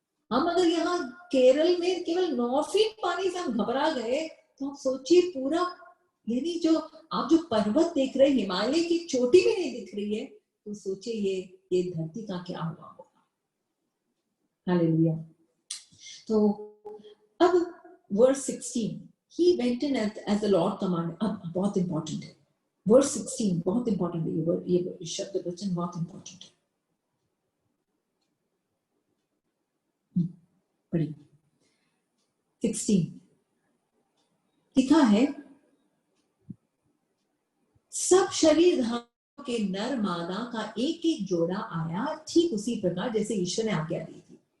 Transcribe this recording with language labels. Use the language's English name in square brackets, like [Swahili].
[Hindi] हम अगर यहाँ केरल में केवल 9 फीट पानी से हम घबरा गए, तो आप सोचिए पूरा, यानी जो आप जो पर्वत देख रहे हैं, हिमालय की चोटी भी नहीं दिख रही है, तो सोचिए ये धरती का क्या हुआ होगा। हालेलुया। तो अब verse 16, [English] he went in as the Lord commanded। [Hindi] अब बहुत इंपॉर्टेंट है वर्स 16, बहुत इंपॉर्टेंट है ये शब्द वचन, बहुत इंपॉर्टेंट है। पढ़िए 16 लिखा है, सब शरीरधारियों के नर मादा का एक एक जोड़ा आया, ठीक उसी प्रकार जैसे ईश्वर ने आज्ञा दी थी।